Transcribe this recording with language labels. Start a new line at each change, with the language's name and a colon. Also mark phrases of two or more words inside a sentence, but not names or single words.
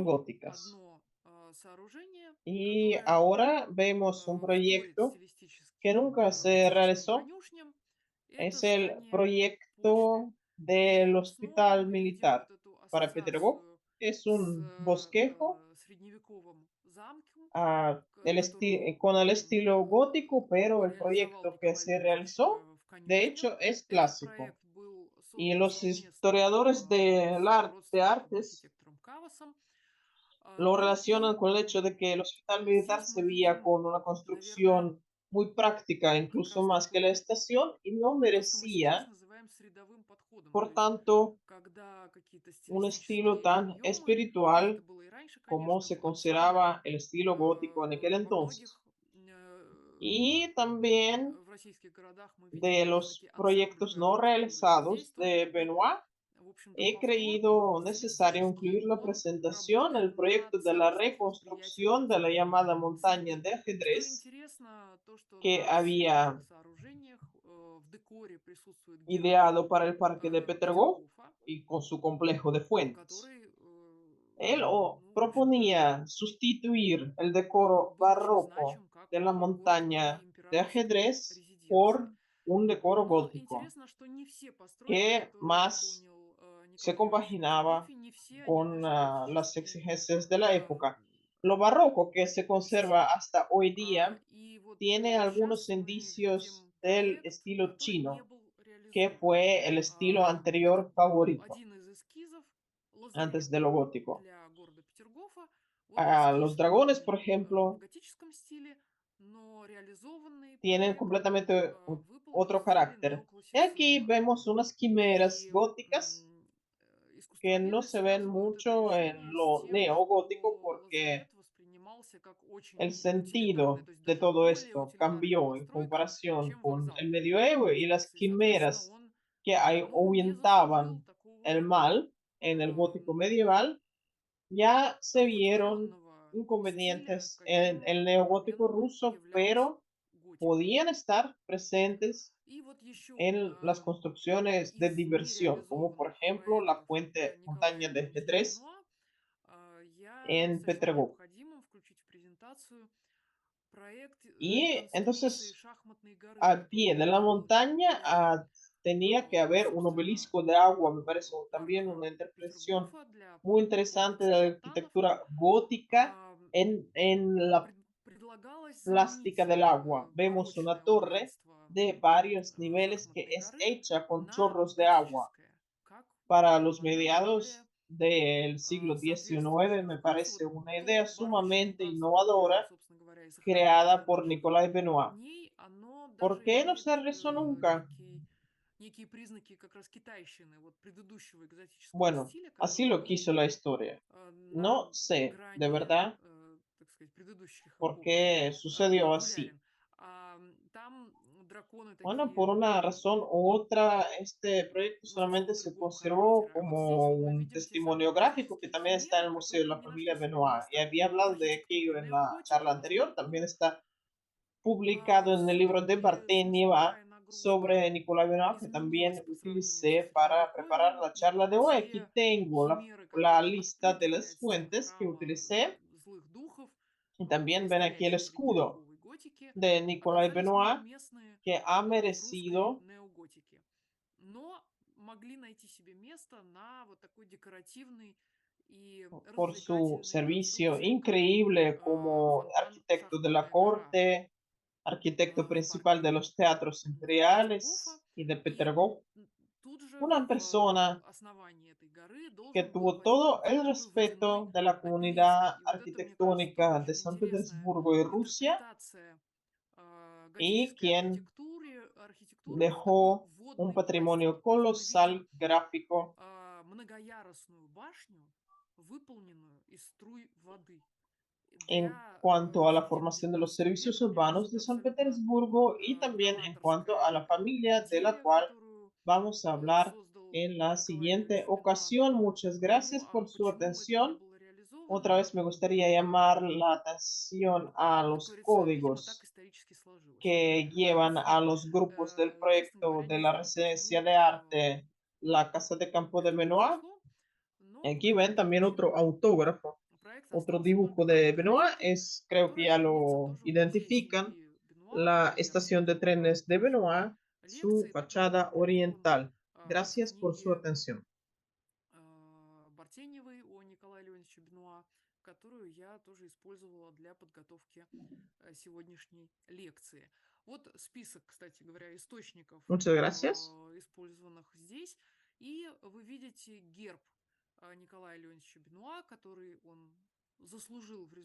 Russian: Еще
Spanish: góticas.
Russian: одно сооружение,
Spanish: Y
Russian: которое
Spanish: ahora vemos un
Russian: вторит
Spanish: proyecto que
Russian: стилистически
Spanish: nunca se
Russian: готическим
Spanish: realizó.
Russian: конюшням, это
Spanish: Es el
Russian: здание почты.
Spanish: proyecto del
Russian: И снова
Spanish: Hospital
Russian: мы видим
Spanish: Militar
Russian: вот эту
Spanish: para Petergov.
Russian: ассоциацию
Spanish: Es
Russian: с
Spanish: un bosquejo
Russian: средневековым замком,
Spanish: con el estilo gótico, pero el
Russian: реализовал
Spanish: proyecto que
Russian: Николай
Spanish: se
Russian: Львович
Spanish: realizó,
Russian: в
Spanish: de
Russian: конюшнях.
Spanish: hecho, es
Russian: Этот
Spanish: clásico.
Russian: проект был
Spanish: Y
Russian: создан
Spanish: los
Russian: совместно
Spanish: historiadores
Russian: с
Spanish: de
Russian: родственником
Spanish: artes
Russian: архитектором Кавасом.
Spanish: lo
Russian: Ну
Spanish: relacionan
Russian: и
Spanish: con el hecho de que el hospital militar
Russian: здесь
Spanish: se
Russian: мы
Spanish: veía
Russian: видим,
Spanish: con una
Russian: наверное,
Spanish: construcción muy práctica,
Russian: как
Spanish: incluso
Russian: раз
Spanish: más que la
Russian: такой
Spanish: estación, y no
Russian: то, что мы сейчас
Spanish: merecía,
Russian: называем средовым подходом. То
Spanish: por
Russian: есть,
Spanish: tanto,
Russian: когда какие-то
Spanish: un estilo
Russian: стилистические
Spanish: tan
Russian: приемы, а это
Spanish: espiritual
Russian: было и раньше,
Spanish: como
Russian: конечно,
Spanish: se
Russian: в ансамблях,
Spanish: consideraba el estilo gótico en aquel
Russian: во
Spanish: entonces.
Russian: многих
Spanish: Y también
Russian: в российских городах мы видим
Spanish: de
Russian: как
Spanish: los
Russian: раз-таки
Spanish: proyectos
Russian: ансамблевое
Spanish: no
Russian: архитектурное
Spanish: realizados
Russian: деятельство,
Spanish: de
Russian: чтобы,
Spanish: Benoit,
Russian: в общем-то,
Spanish: he
Russian: повтор
Spanish: creído necesario
Russian: стилистический,
Spanish: incluir la
Russian: он
Spanish: presentación,
Russian: работает
Spanish: el
Russian: на
Spanish: proyecto de la
Russian: целостность восприятия
Spanish: reconstrucción de la
Russian: картины.
Spanish: llamada montaña de
Russian: Что
Spanish: ajedrez
Russian: интересно, то, что
Spanish: que
Russian: на всех
Spanish: había
Russian: этих сооружениях в декоре присутствует герб
Spanish: ideado para el parque de Petergov
Russian: Петергофа,
Spanish: y con su complejo de fuentes.
Russian: который,
Spanish: Él
Russian: ну, в общем-то,
Spanish: proponía sustituir el decoro
Russian: был очень
Spanish: barroco
Russian: значим как
Spanish: de la
Russian: город и
Spanish: montaña de
Russian: императорской
Spanish: ajedrez
Russian: резиденции.
Spanish: por un decoro
Russian: Но
Spanish: gótico
Russian: интересно, что не все постройки,
Spanish: que
Russian: которые
Spanish: más
Russian: выполнил
Spanish: se
Russian: Николай Львович в
Spanish: compaginaba
Russian: Петергофе, не все они
Spanish: con
Russian: носят
Spanish: las
Russian: готический
Spanish: exigencias de la época. Lo э, barroco que se conserva
Russian: стиль.
Spanish: hasta hoy día
Russian: И вот
Spanish: tiene algunos
Russian: сейчас мы
Spanish: indicios
Russian: видим
Spanish: del
Russian: проект,
Spanish: estilo
Russian: который не
Spanish: chino,
Russian: был
Spanish: que
Russian: реализован.
Spanish: fue el estilo
Russian: Это
Spanish: anterior
Russian: был
Spanish: favorito
Russian: один из эскизов
Spanish: antes
Russian: лазарета
Spanish: de lo gótico.
Russian: для города Петергофа. Вот эскиз
Spanish: Los dragones, por
Russian: в
Spanish: ejemplo,
Russian: готическом стиле, но реализованный
Spanish: tienen
Russian: проект
Spanish: completamente
Russian: выполнен в
Spanish: otro
Russian: стиле
Spanish: carácter. Y aquí
Russian: неоклассицизма.
Spanish: vemos unas quimeras
Russian: И
Spanish: góticas que no
Russian: искусствоведы
Spanish: se ven
Russian: связывают это
Spanish: mucho en
Russian: решение с
Spanish: lo
Russian: тем,
Spanish: neogótico
Russian: что
Spanish: porque
Russian: лазарет воспринимался как
Spanish: el
Russian: очень утилитарный,
Spanish: sentido
Russian: то есть
Spanish: de
Russian: даже
Spanish: todo
Russian: более
Spanish: esto
Russian: утилитарная
Spanish: cambió en
Russian: постройка,
Spanish: comparación
Russian: чем
Spanish: con el
Russian: вокзал.
Spanish: medioevo y las
Russian: И, соответственно,
Spanish: quimeras
Russian: он
Spanish: que
Russian: ну, не заслужил
Spanish: ahuyentaban el
Russian: такого
Spanish: mal en el gótico medieval. Ya se vieron
Russian: одухотворенного стиля,
Spanish: inconvenientes en
Russian: каким
Spanish: el
Russian: в тот
Spanish: neogótico
Russian: момент
Spanish: ruso,
Russian: являлась
Spanish: pero
Russian: готика.
Spanish: podían estar presentes
Russian: И вот еще
Spanish: en las construcciones de
Russian: из
Spanish: diversión, como por
Russian: нереализованных
Spanish: ejemplo la
Russian: проектов
Spanish: fuente
Russian: Николая
Spanish: montaña de
Russian: Львовича
Spanish: ajedrez
Russian: Бенуа я
Spanish: en
Russian: сочла
Spanish: Petergov.
Russian: необходимым включить в презентацию проект
Spanish: Y
Russian: реконструкции
Spanish: entonces
Russian: шахматной горы,
Spanish: al pie
Russian: которую
Spanish: de la
Russian: нужно было
Spanish: montaña
Russian: для,
Spanish: tenía que haber un
Russian: собственно,
Spanish: obelisco de agua, me parece también
Russian: парка
Spanish: una interpretación
Russian: Петергофа, для
Spanish: muy interesante de
Russian: комплекса
Spanish: la
Russian: фонтанов.
Spanish: arquitectura gótica
Russian: А,
Spanish: en la
Russian: Предлагалось
Spanish: plástica
Russian: заменить
Spanish: del agua. Vemos una
Russian: барочное
Spanish: torre
Russian: убранство
Spanish: de varios niveles que
Russian: шахматной
Spanish: es
Russian: горы
Spanish: hecha con
Russian: на
Spanish: chorros de agua.
Russian: готическое, как
Spanish: Para los
Russian: предполагали более
Spanish: mediados del siglo XIX
Russian: соответствующее
Spanish: me
Russian: вкусу.
Spanish: parece
Russian: Вот
Spanish: una idea
Russian: то барочное
Spanish: sumamente
Russian: убранство, которое,
Spanish: innovadora
Russian: собственно говоря, и сохранилось
Spanish: creada
Russian: до
Spanish: por
Russian: наших
Spanish: Nicolas Benoit.
Russian: дней, оно
Spanish: ¿Por
Russian: даже
Spanish: qué no
Russian: имеет
Spanish: se realizó nunca?
Russian: некие признаки как раз китайщины, вот предыдущего экзотического
Spanish: Bueno,
Russian: стиля,
Spanish: así
Russian: который
Spanish: lo
Russian: был
Spanish: quiso la historia.
Russian: на
Spanish: No sé, de
Russian: грани,
Spanish: verdad,
Russian: так сказать, предыдущих
Spanish: por
Russian: эпох
Spanish: qué sucedió así.
Russian: популярен. Там драконы
Spanish: Bueno,
Russian: такие,
Spanish: por una razón u otra, este proyecto
Russian: носящего
Spanish: solamente se
Russian: другого
Spanish: conservó
Russian: характера. А вот здесь
Spanish: como
Russian: вот мы
Spanish: un
Russian: видим те самые
Spanish: testimonio gráfico que
Russian: готические
Spanish: también está en
Russian: химеры,
Spanish: el Museo de
Russian: которые
Spanish: la
Russian: не
Spanish: Familia
Russian: нашли себе
Spanish: Benoit. Y
Russian: места
Spanish: había
Russian: в
Spanish: hablado de aquello
Russian: архитектуре
Spanish: en la charla
Russian: неоготики,
Spanish: anterior, también
Russian: поскольку
Spanish: está publicado en el libro de
Russian: все-таки
Spanish: Barthénieva
Russian: смысловая nagruska
Spanish: sobre Nicolas Benoit, que
Russian: изменилась
Spanish: también
Russian: по сравнению со
Spanish: utilicé para preparar
Russian: средневековьем,
Spanish: la
Russian: и
Spanish: charla de hoy. Aquí
Russian: те
Spanish: tengo
Russian: химеры,
Spanish: la
Russian: которые
Spanish: lista de
Russian: открыты
Spanish: las
Russian: для тех
Spanish: fuentes que
Russian: храма
Spanish: utilicé.
Russian: злых духов
Spanish: Y también ven aquí el
Russian: настоящей
Spanish: escudo
Russian: средневековой готики,
Spanish: de Nicolas
Russian: оказались
Spanish: Benoit,
Russian: неуместны
Spanish: que ha
Russian: в русской
Spanish: merecido
Russian: неоготике, но могли найти себе место на вот такой декоративной и
Spanish: por su
Russian: развлекательной
Spanish: servicio
Russian: конструкции, как
Spanish: increíble como
Russian: фонтан
Spanish: arquitecto de la
Russian: «Шахматная гора»
Spanish: corte, arquitecto
Russian: в
Spanish: principal de
Russian: парке
Spanish: los teatros
Russian: Петергофа.
Spanish: imperiales y de
Russian: И
Spanish: Petergov.
Russian: тут же
Spanish: Una
Russian: в
Spanish: persona
Russian: основании этой горы
Spanish: que
Russian: должен был
Spanish: tuvo todo
Russian: возникнуть
Spanish: el
Russian: такой водяной
Spanish: respeto de la
Russian: обелиск.
Spanish: comunidad
Russian: И вот это, мне кажется, тоже
Spanish: arquitectónica de
Russian: очень
Spanish: San
Russian: интересная
Spanish: Petersburgo y Rusia
Russian: интерпретация
Spanish: y
Russian: готической
Spanish: quien
Russian: архитектуры в такой
Spanish: dejó un
Russian: водной
Spanish: patrimonio
Russian: пластике. То есть мы видим
Spanish: colosal gráfico
Russian: многоярусную башню, выполненную из струй воды.
Spanish: En
Russian: Для
Spanish: cuanto a la
Russian: жителей
Spanish: formación de los servicios
Russian: Санкт-Петербурга мне
Spanish: urbanos
Russian: кажется,
Spanish: de
Russian: это
Spanish: San
Russian: абсолютно
Spanish: Petersburgo y también en cuanto a
Russian: новаторская
Spanish: la familia de la
Russian: идея,
Spanish: cual
Russian: которую
Spanish: vamos a hablar
Russian: создал
Spanish: en la
Russian: Николай
Spanish: siguiente
Russian: Леонидович Бенуа.
Spanish: ocasión. Muchas
Russian: Ну,
Spanish: gracias
Russian: а
Spanish: por su
Russian: почему это не
Spanish: atención.
Russian: было
Spanish: Otra
Russian: реализовано?
Spanish: vez me gustaría llamar la atención a
Russian: Как
Spanish: los
Russian: говорится, видимо, так
Spanish: códigos
Russian: исторически сложилось.
Spanish: que llevan a los grupos del
Russian: Честно
Spanish: proyecto
Russian: говоря,
Spanish: de
Russian: не
Spanish: la
Russian: знаю,
Spanish: residencia
Russian: почему
Spanish: de arte La Casa de Campo de
Russian: это
Spanish: Benoit.
Russian: произошло, но
Spanish: Aquí ven
Russian: каким-то
Spanish: también
Russian: образом
Spanish: otro autógrafo,
Russian: проект
Spanish: otro
Russian: остался
Spanish: dibujo
Russian: только на
Spanish: de
Russian: этой
Spanish: Benoit.
Russian: картинке,
Spanish: Es, creo que
Russian: которая
Spanish: ya
Russian: хранится
Spanish: lo
Russian: тоже в музее
Spanish: identifican,
Russian: семьи Бенуа,
Spanish: la
Russian: который я
Spanish: estación de
Russian: рассматривала
Spanish: trenes de
Russian: в
Spanish: Benoit, su
Russian: лекции, также он
Spanish: fachada
Russian: реализован
Spanish: oriental.
Russian: из
Spanish: Gracias por su
Russian: книги
Spanish: atención.
Russian: Бартеневой о Николае Леонидовиче Бенуа, которую я тоже использовала для подготовки сегодняшней лекции. Вот список, кстати говоря, источников,
Spanish: Muchas gracias.
Russian: использованных здесь. И вы видите герб Николая Леонидовича Бенуа, который он заслужил в